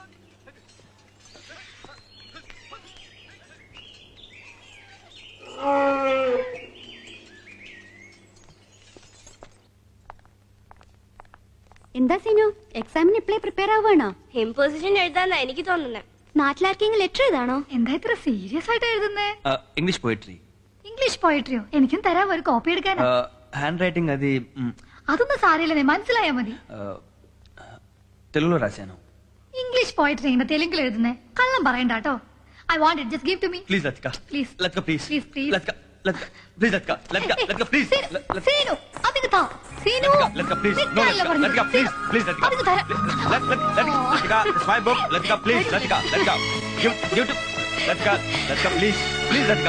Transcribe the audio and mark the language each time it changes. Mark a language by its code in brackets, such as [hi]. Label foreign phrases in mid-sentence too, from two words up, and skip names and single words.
[ml] എന്താ സീനു, എക്സാമിന് ഇപ്പളേ പ്രിപ്പയർ ആവുകയാണോ? ഇമ്പോസിഷൻ എഴുതാന്നാ എനിക്ക് തോന്നുന്നത്. നാട്ടിലാർക്കെങ്കിലും ലെറ്റർ എഴുതാണോ? എന്താ ഇത്ര സീരിയസ് ആയിട്ട് എഴുതുന്നേ? [en] English poetry. [ml] ഇംഗ്ലീഷ് പോയിട്രിയോ? എനിക്കും തരാം, ഒരു കോപ്പി എടുക്കാനാ. [te] హ్యాండ్ రైటింగ్ అది [ml] അതൊന്നും സാരമില്ലെന്നേ, മനസ്സിലായാ മതി. [te] తెలుగులో రాశాను. [en] English poetry [ml] ഇങ്ങനെ തെലുങ്കിൽ എഴുതുന്നേ? കള്ളം പറയണ്ട കേട്ടോ. [en] I want it, just give to me. please Latika, ప్లీజ్ Latika please, please please. Latika please Latika Latika Latika please [ta] సీను அதுக்கு தான் சீனு [en] Latika please నో Latika please please Latika [ta] அதுக்கு தர [en] Latika it's my book Latika please Latika give to Latika please Latika గివ్ టు లతిక ప్లీజ్ లతిక